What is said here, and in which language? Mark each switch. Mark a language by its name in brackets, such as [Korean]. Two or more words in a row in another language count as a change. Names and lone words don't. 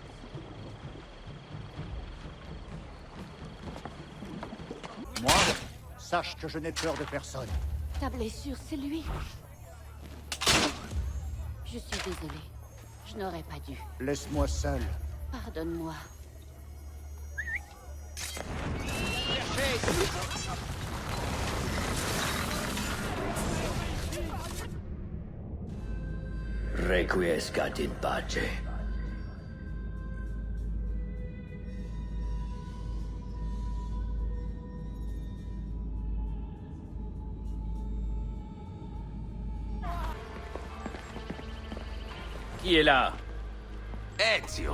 [French] Moi, sache que je n'ai peur de personne. Ta blessure, c'est lui. Je suis désolée. Je n'aurais pas dû. Laisse-moi seul. Pardonne-moi. [Latin] Requiescat in pace. [French] Qui est là? Ezio!